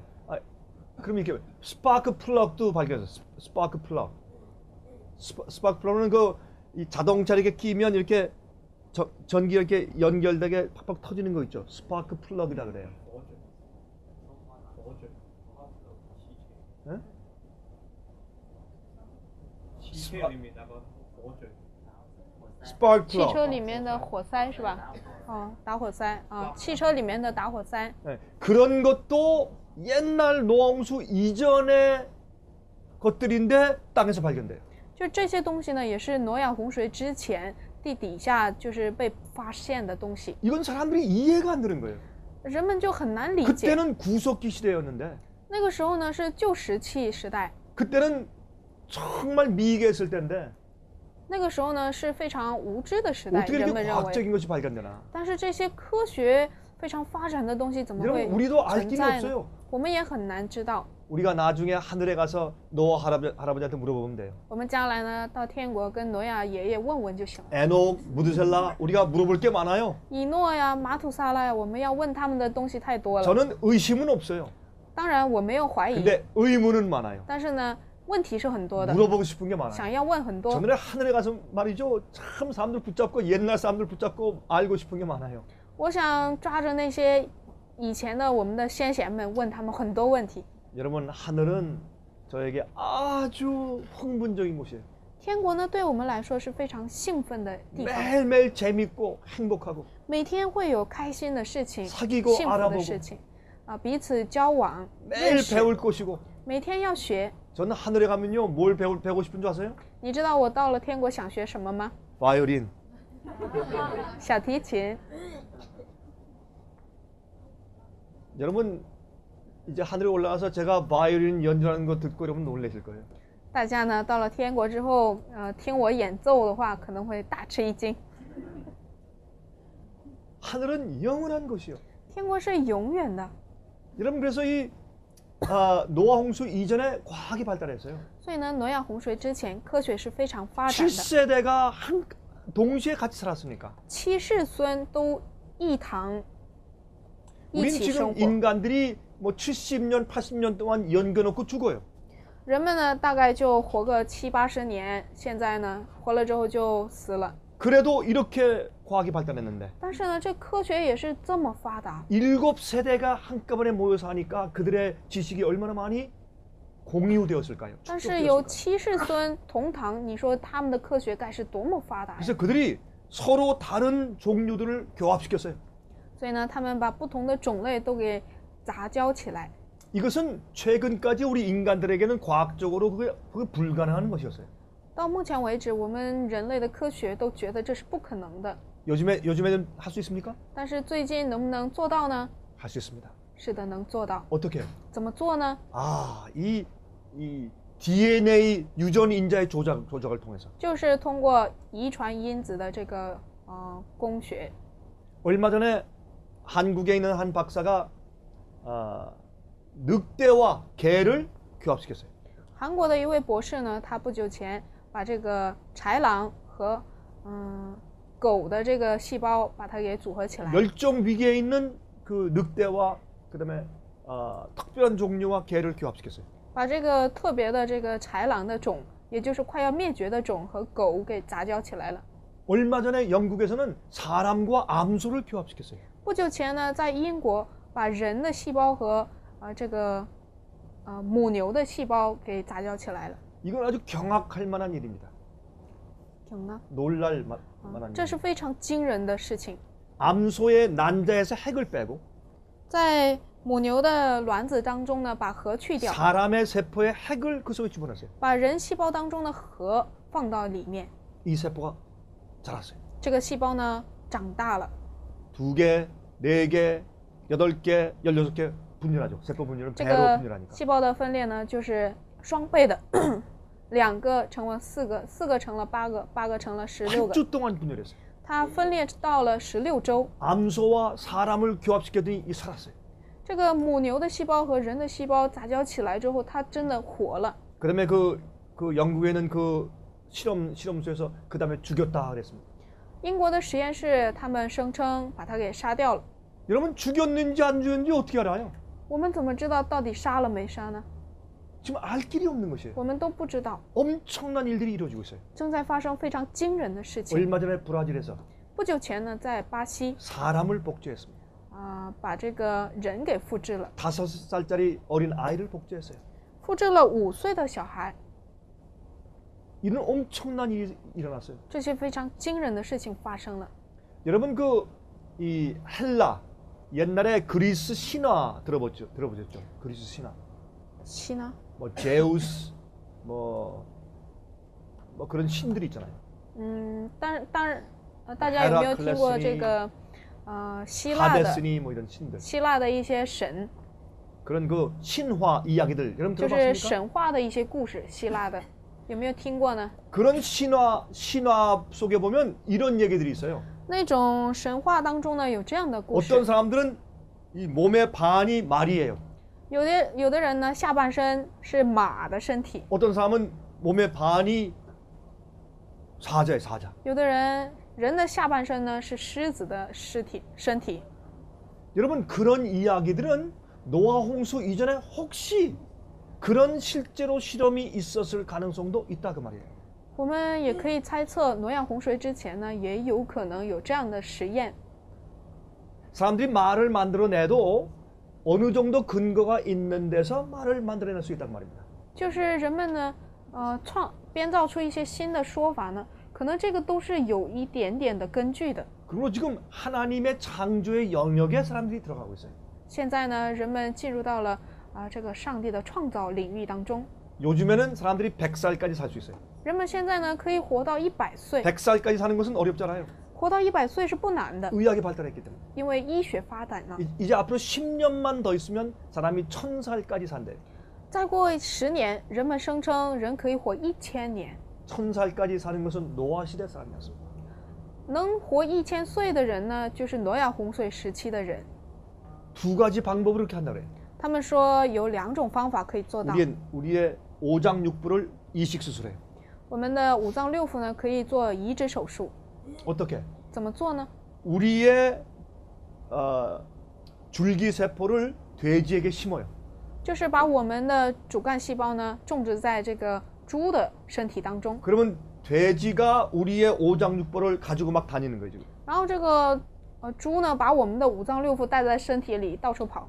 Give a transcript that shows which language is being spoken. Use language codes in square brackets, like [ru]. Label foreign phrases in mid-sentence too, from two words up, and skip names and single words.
[ko] 그럼 이렇게 스파크 플러그도 발견했어. 스파크 플러그. 스파크 플러그는 이 자동차 이렇게 끼면 이렇게 전기 이렇게 연결되게 팍팍 터지는 거 있죠. 스파크 플러그라 그래요. 예? [zh] 汽车里面那个火嘴， [ko] 스파크 [zh] 汽车 [ko] 플러그. [zh] 里面的火塞是吧？打火塞啊，汽车里面的打火塞。 [ko] 네, 그런 것도 옛날 노홍수 이전의 것들인데 땅에서 발견돼요. [zh] 就这些东西呢，也是挪亚洪水之前地底下就是被发现的东西。 [ko] 이건 사람들이 이해가 안 되는 거예요. [zh] 人们就很难理解。 [ko] 그때는 구석기 시대였는데 [zh] 那个时候呢是旧石器时代， [ko] 그때는 정말 미개했을 때인데 [zh] 那个时候呢是非常无知的时代， [ko] 어떻게 [zh] 人 [ko] 이렇게 [zh] 们认为。 [ko] 과학적인 것이 발견되나? [zh] 但是这些科学非常发展的东西怎么 [ko] 여러분 [zh] 会 [ko] 우리도 알 [zh] 存 [ko] 길이 [zh] 在呢？ [ko] 없어요. [zh] 我们也很难知道。 [ko] 우리가 나중에 하늘에 가서 노아 할아버지한테 물어보면 돼요. [zh] 我们将来呢到天国跟挪亚爷爷问问就行了。 [ko] 에녹, 무드셀라 우리가 물어볼 게 많아요. [zh] 以诺呀、马土萨拉呀，我们要问他们的东西太多了。 [ko] 저는 의심은 없어요. [zh] 当然我没有怀疑， [ko] 근데 의문은 많아요. [zh] 但是呢问题是很多的， [ko] 물어보고 싶은 게 많아요. [zh] 想要问很多。 [ko] 전에 하늘에 가서 말이죠. 참 사람들 붙잡고 옛날 사람들 붙잡고 알고 싶은 게 많아요. [zh] 我想抓着那些以前的我们的先贤们，问他们很多问题。 [ko] 여러분 하늘은 저에게 아주 흥분적인 곳이에요. [zh] 天国呢，对我们来说是非常兴奋的地方， [ko] 매일매일 재밌고 행복하고 [zh] 每天会有开心的事情、 [ko] 사귀고 [zh] 幸福的 [ko] 알아보고 [zh] 事情啊，彼此交往、认 [ko] 매일 [zh] 识， [ko] 배울 것이고 [zh] 每天要学。 [ko] 저는 하늘에 가면요 뭘 배우고 싶은 줄 아세요? [zh] 你知道我到了天国想学什么吗？ [ko] 바이올린. [zh] 小提琴。 [ko] 여러분 이제 하늘에 올라가서 제가 바이올린 연주하는 거 듣고 여러분 놀라실 거예요. [zh] 大家呢到了天国之后，听我演奏的话，可能会大吃一惊。 [ko] 하늘은 영원한 것이요. [zh] 天国是永远的， [ko] 여러분 그래서 이 노아 홍수 이전에 과학이 발달했어요. [zh] 所以呢，挪亚洪水之前，科学是非常发展的。 [ko] 7세대가 동시에 같이 살았으니까. [zh] 七世孙都一堂一 [ko] 우린 [zh] 起 [ko] 지금 [zh] 生活。 [ko] 인간들이 뭐 70년, 80년 동안 연겨놓고 죽어요. [zh] 人们呢大概就活个70-80年，现在呢活了之后就死了。 [ko] 그래도 이렇게 과학이 발달했는데 [zh] 但是呢，这科学也是这么发达， [ko] 7세대가 한꺼번에 모여서 하니까 그들의 지식이 얼마나 많이 공유되었을까요? [zh] 但是有 [ko] 축적되었을까요? [zh] 七世孙同堂，你说他们的科学该是多么发达呀！ [ko] 그래서 그들이 서로 다른 종류들을 교합시켰어요. [zh] 所以呢，他们把不同的种类都给杂交起来。 [ko] 이것은 최근까지 우리 인간들에게는 과학적으로 그게 불가능한 것이었어요. [zh] 到目前为止，我们人类的科学都觉得这是不可能的。 [ko] 요즘에는 할 수 있습니까? [zh] 但是最近能不能做到呢？ [ko] 할 수 있습니다. [zh] 是的，能做到。 [ko] 어떻게? [zh] 怎么做呢？ [ko] 이 DNA 유전 인자의 조작을 통해서. [zh] 就是通过遗传因子的这个工学。 [ko] 얼마 전에 한국에 있는 한 박사가 늑대와 개를 교합시켰어요. [zh] 韩国的一位博士呢，他不久前把这个豺狼和狗的这个细胞把它给组合起来。 [ko] 멸종 위기에 있는 그 늑대와 그다음에 특별한 종류와 개를 교합시켰어요. [zh] 把这个特别的这个豺狼的种，也就是快要灭绝的种和狗给杂交起来了。 [ko] 얼마 전에 영국에서는 사람과 암소를 교합시켰어요. [zh] 不久前呢，在英国把人的细胞和这个母牛的细胞给杂交起来了。 [ko] 이건 아주 경악할 만한 일입니다. [zh] 行呢？ [ko] 놀랄 만한 [zh] 这 [ko] 일. [zh] 是非常惊人的事情。 [ko] 암소의 난자에서 핵을 빼고 [zh] 在母牛的卵子当中呢，把核去掉， [ko] 사람의 세포에 핵을 그 속에 집어넣었어요. [zh] 把人细胞当中的核放到里面， [ko] 이 세포가 자랐어요. [zh] 这个细胞呢长大了。 [ko] 2개, 4개, 8개, 16개 분열하죠. 세포 분열은 [zh] 这 [ko] 배로 [zh] 个 [ko] 분열하니까. [zh] 细胞的分裂呢，就是双倍的，2个成了4个，4个成了8个，8个成了16个。 [ko] 8주 동안 분열했어요. [zh] 它分裂到了16周。 [ko] 암소와 사람을 교합시켰더니 이 살았어요. [zh] 这个母牛的细胞和人的细胞杂交起来之后，它真的活了。 [ko] 그다음에 그 영국에는 그 실험소에서 그다음에 죽였다 그랬습니다. [zh] 英国的实验室，他们声称把它给杀掉了。 [ko] 여러분 죽였는지 안 죽였는지 어떻게 알아요? [zh] 我们怎么知道到底杀了没杀呢？ [ko] 지금 알 길이 없는 것이에요. [zh] 我们都不知道， [ko] 엄청난 일들이 이루어지고 있어요. [zh] 正在发生非常惊人的事情。 [ko] 얼마 전에 브라질에서 [zh] 不久前呢，在巴西 [ko] 사람을 복제했습니다. [zh] 把这个人给复制了， [ko] 5살짜리 어린 아이를 복제했어요. [zh] 复制了5岁的小孩。 [ko] 이런 엄청난 일이 일어났어요. [zh] 这些非常惊人的事情发生了。 [ko] 여러분 그 이 헬라 옛날에 그리스 신화 들어보셨죠? 그리스 신화. 신화? 뭐 제우스 뭐 그런 신들이 있잖아요. [zh] 大家有没有听过 [ko] 헤라클레스니 [zh] 这个希腊的 [ko] 하데스니 뭐 이런 신들. [zh] 希腊的一些神， [ko] 그런 그 신화 이야기들 여러분 [zh] 就是 [ko] 들어봤습니까? [zh] 神话的一些故事，希腊的有没有听过呢？ [ko] 그런 신화 속에 보면 이런 얘기들이 있어요. [zh] 那种神话当中呢有这样的故 [ko] 어떤 [zh] 事， [ko] 사람들은 이 몸의 반이 말이에요. [zh] 有的人呢下半身是马的身体， [ko] 어떤 사람은 몸의 반이 사자예요, 사자. [zh] 有的人的下半身呢是狮子的身体。 [ko] 여러분 그런 이야기들은 노아 홍수 이전에 혹시 그런 실제로 실험이 있었을 가능성도 있다 그 말이에요. [zh] 我们也可以猜测，挪亚洪水之前呢，也有可能有这样的实验。 [ko] 사람들이 말을 만들어내도 어느 정도 근거가 있는 데서 말을 만들어낼 수 있단 말입니다. [zh] 就是人们呢，编造出一些新的说法呢，可能这个都是有一点点的根据的。 [ko] 그리고 지금 하나님의 창조의 영역에 사람들이 들어가고 있어요. [zh] 现在呢，人们进入到了这个上帝的创造领域当中。 [ko] 요즘에는 사람들이 100살까지 살 수 있어요. [zh] 人们现在呢可以活到100岁， [ko] 100살까지 사는 것은 어렵잖아요. [zh] 活到100岁是不难的， [ko] 의학이 발달했기 때문에. [zh] 因为医学发展了。 [ko] 이제 앞으로 10년만 더 있으면 사람이 1000살까지 산대요. [zh] 再过10年，人们声称人可以活1000年， [ko] 1000살까지 사는 것은 노아 시대 사람이었습니다. [zh] 能活1000岁的人呢，就是挪亚洪水时期的人。 [ko] 두 가지 방법으로 이렇게 한다 그래요. [zh] 他们说有2种方法可以做到。 [ko] 우리의 오장육부를 이식 수술해요. [zh] 我们的五脏六腑呢可以做移植手术， [ko] 어떻게? [zh] 怎么做呢？ [ko] 우리의 줄기세포를 돼지에게 심어요. [zh] 就是把我们的主干细胞呢种植在这个猪的身体当中， [ko] 그러면 돼지가 우리의 오장육부를 가지고 막 다니는 거예요 지금. [zh] 然后这个猪呢把我们的五脏六腑带在身体里到处跑。